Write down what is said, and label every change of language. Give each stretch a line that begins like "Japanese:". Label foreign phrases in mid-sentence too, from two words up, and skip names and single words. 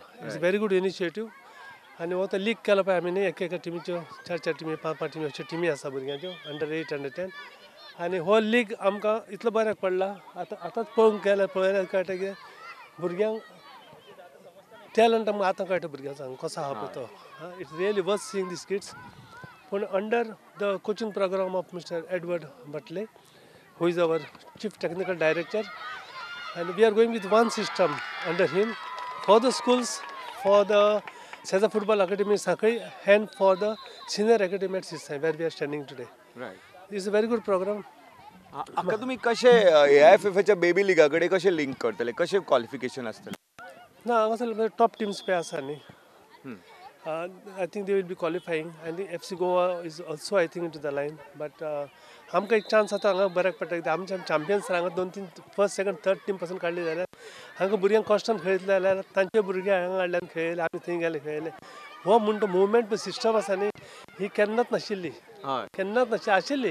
English: it's a very good initiative.
Konkani: आनी हो तो लीग केलो पळय आमी न्ही एका टिमीच्यो 4 टिमी 5 टिमी अश्यो टिमी आसा भुरग्यांच्यो अंडर 8, अंडर 10. आनी हो लीग आमकां इतलो बऱ्याक पडला. आतांच पळोवंक पळयल्यार कळटा की भुरग्यांक टॅलंट आमकां आतां कळटा भुरग्यांचो कसो आहा पळय तो.
English: it's really worth seeing these kids. पूण under the coaching programme of Mister Edward Batley who is our chief technical director and we are going with one system under him for the schools, for the Sesa Football Academy Sakai and for the senior academy at Sirsaim where we are standing today. Right. This is a very good program.
Konkani: आता तुम्ही कशे AIFFच्या बेबी लिगा कडेन कशे लिंक करतले, कशे क्वॉलिफिकेशन आसतले? ना हांगासर
English: top teams
Konkani: पळय आसा न्ही.
English: I think they will be qualifying and the FC Goa is also I think into the line, but
Konkani: आमकां एक चान्स आतां हांगा बऱ्याक पडटा कित्याक आमचे चॅम्पियन्स हांगा 2-3
English: first second third team
Konkani: पासून काडली जाल्यार हांगा भुरग्यांक कॉस्टान खेळयतले जाल्यार तांचे भुरगे हांगा हाडल्यान खेळयले आमी थंय गेले खेळयले. हो म्हणटा
English: movement system
Konkani: आसा न्ही ही केन्नाच नाशिल्ली. केन्नाच आशिल्ली